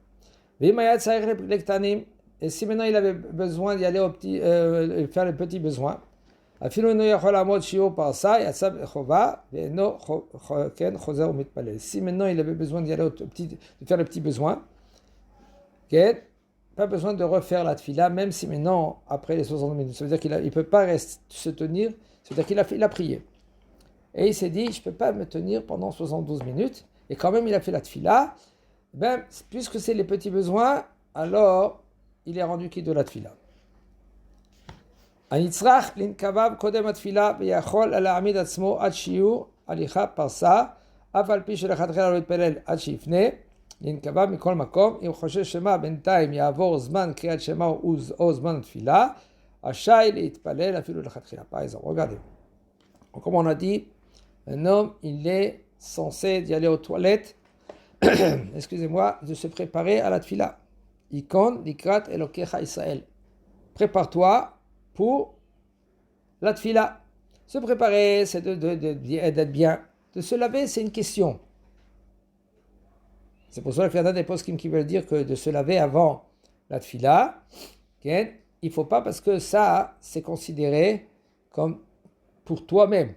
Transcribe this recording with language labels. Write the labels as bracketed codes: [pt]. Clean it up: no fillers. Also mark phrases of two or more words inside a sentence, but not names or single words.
[fr] Et si maintenant il avait besoin d'y aller faire les petits besoins, si maintenant il avait besoin d'y aller de faire les petits besoins, okay, pas besoin de refaire la tfila, même si maintenant, après les 60 minutes, ça veut dire qu'il ne peut pas se tenir, ça veut dire qu'il a prié. Et il s'est dit, je ne peux pas me tenir pendant 72 minutes, et quand même il a fait la tfila, ben, puisque c'est les petits besoins, alors il est rendu quitte de la tfila. [he] הנצרך לנקביו קודם התפילה ויכול להעמיד עצמו עד שיעור הליכה פרסה, אף על פי שלכתחילה לא יתפלל עד שיפנה לנקביו מכל מקום, אם חושש שמא בינתיים יעבור זמן קריאת שמע או זמן התפילה, רשאי להתפלל אפילו לכתחילה. [fr] Par exemple, regardez. Comme on a dit, un homme, il est censé d'y aller aux toilettes, excusez-moi, de se préparer à la tfila. [he] הכון לקראת אלהיך ישראל. [fr] Prépare-toi pour la tfila. Se préparer, c'est d'être bien. De se laver, c'est une question. C'est pour ça qu'il y en a des poskim qui veulent dire que de se laver avant la tfila, okay, il ne faut pas, parce que ça, c'est considéré comme pour toi-même.